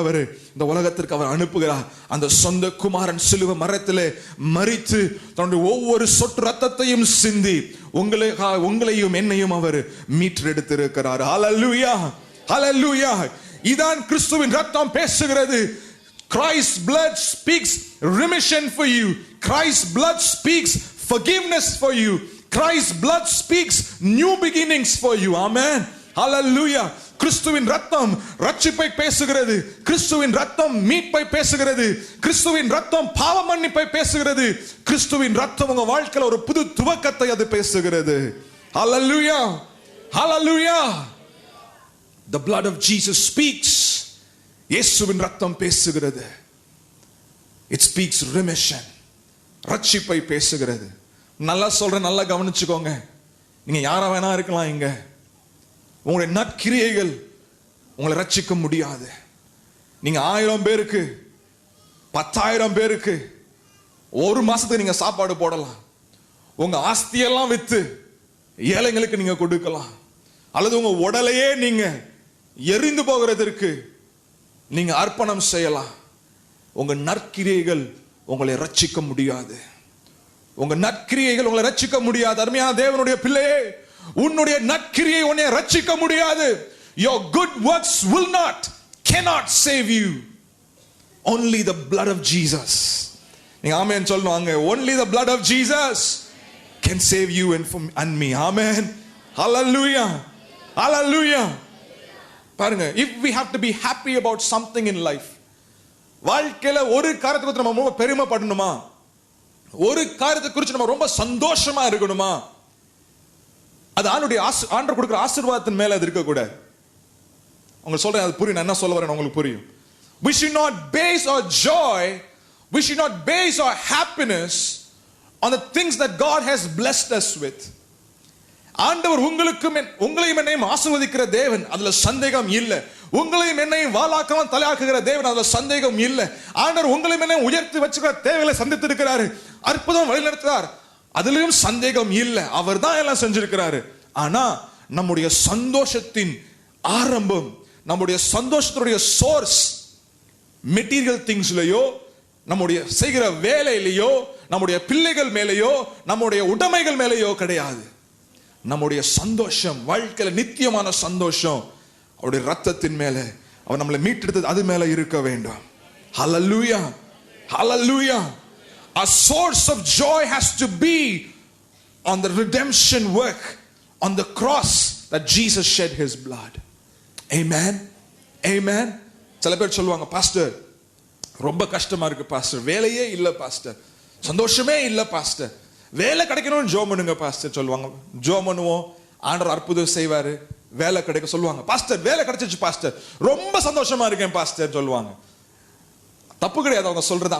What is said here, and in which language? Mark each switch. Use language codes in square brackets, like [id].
[ta] அவரு இந்த உலகத்திற்கு அவர் அனுப்புகிறார். அந்த சொந்த குமாரன் சிலுவை மரத்திலே மரித்து தன்னுடைய ஒவ்வொரு சொட்டு ரத்தத்தையும் சிந்தி உங்களையும் என்னையும் அவர் மீட்டெடுத்திருக்கிறார். ஹல்லேலூயா, ஹல்லேலூயா. இதான் கிறிஸ்துவின் ரத்தம் பேசுகிறது. [en] Christ's blood speaks remission for you. Christ's blood speaks forgiveness for you. Christ's blood speaks new beginnings for you. Amen. Hallelujah. [ta] கிறிஸ்துவின் ரத்தம் ரட்சிப்பை பேசுகிறது. கிறிஸ்துவின் ரத்தம் மீட்பை பேசுகிறது. கிறிஸ்துவின் ரத்தம் பாவ மன்னிப்பை பேசுகிறது. கிறிஸ்துவின் ரத்தம் உங்க வாழ்க்கையில ஒரு புது துவக்கத்தை அது பேசுகிறது. [en] Hallelujah. Hallelujah. The blood of Jesus speaks. [ta] இயேசுவின் ரத்தம் பேசுகிறது. [en] It speaks remission. [ta] ரட்சிப்பை பேசுகிறது. நல்லா சொல்றேன், நல்லா கவனிச்சுக்கோங்க. நீங்க யாரா வேணா இருக்கலாம், இங்க உங்களுடைய நற்கிரியைகள் உங்களை ரட்சிக்க முடியாது. நீங்க 1000 பேருக்கு 10,000 பேருக்கு ஒரு மாசத்துக்கு நீங்க சாப்பாடு போடலாம். உங்க ஆஸ்தியெல்லாம் வித்து ஏழைங்களுக்கு நீங்க கொடுக்கலாம். அல்லது உங்க உடலையே நீங்க எரிந்து போகிறதற்கு நீங்க அர்ப்பணம் செய்யலாம். உங்க நற்கிரியைகள் உங்களை ரட்சிக்க முடியாது. உங்க நற்கிரியைகள் உங்களை ரட்சிக்க முடியாது. அருமையான தேவனுடைய பிள்ளையே, உன்னுடைய நற்கிரியை உன்னை ரட்சிக்க முடியாது. [en] Your good works cannot save you. Only the blood of Jesus. [ta] நீங்க ஆமென் சொல்லணும். [en] Only the blood of Jesus can save you and me. Amen. Hallelujah. Hallelujah. [ta] பாருங்க, [en] if we have to be happy about something in life, [ta] வாழ்க்கையில ஒரு காரியத்தை குறித்து நம்ம ரொம்ப பெருமைப்படணுமா, ஒரு காரியத்தை குறித்து நம்ம ரொம்ப சந்தோஷமா இருக்கணுமா, அது ஆண்டவர் கொடுக்கிற ஆசீர்வாதத்தின் மேல அது இருக்க கூடாது. உங்களுக்கு சொல்றேன், அது புரியும், நான் என்ன சொல்ல வரேன் உங்களுக்கு புரியும். [en] We should not base our joy, we should not base our happiness on the things that God has blessed us with. [ta] ஆண்டவர் உங்களையும் என்னையும் ஆசீர்வதிக்கிற தேவன், அதுல சந்தேகம் இல்லை. உங்களையும் என்னையும் வாளாக்காம தலையாக்குகிற தேவன், அதுல சந்தேகம் இல்லை. ஆண்டவர் உங்களையும் என்னையும் உயர்த்தி வச்சுக்கிற தேவைகளை சந்தித்து இருக்கிறாரு, அற்புதம் வழிநடத்துறார், அதுலயும் சந்தேகம் இல்லை. அவர் தான் எல்லாம் செஞ்சிருக்கிறாரு. ஆனா நம்முடைய சந்தோஷத்தின் ஆரம்பம், நம்முடைய சந்தோஷத்துடைய சோர்ஸ் மெட்டீரியல் திங்ஸ்லயோ, நம்முடைய செய்கிற வேலையிலையோ, நம்முடைய பிள்ளைகள் மேலேயோ, நம்முடைய உடைமைகள் மேலேயோ கிடையாது. நம்முடைய சந்தோஷம், வாழ்க்கையில நித்தியமான சந்தோஷம் அவருடைய ரத்தத்தின் மேல, அவர் நம்மளை மீட்டெடுத்தது அது மேல இருக்க வேண்டும். [en] Hallelujah. Hallelujah. A source of joy has to be on the redemption work on the cross that Jesus shed his blood. Amen. Amen. [ta] சில பேர் சொல்லுவாங்க, பாஸ்டர் ரொம்ப கஷ்டமா இருக்கு பாஸ்டர், வேலையே இல்ல பாஸ்டர், சந்தோஷமே இல்ல பாஸ்டர், வேலை கிடைக்கணும்னு ஜெபம் பண்ணுங்க பாஸ்டர் சொல்லுவாங்க. ஜெபம் பண்ணுவோம், ஆண்டவர் அற்புதம் செய்வாரு, வேலை கிடைக்க சொல்லுவாங்க. பாஸ்டர் வேலை கிடைச்சிச்சு பாஸ்டர், ரொம்ப சந்தோஷமா இருக்கேன் பாஸ்டர் சொல்லுவாங்க. தப்பு கிடையாது அவங்க சொல்றது.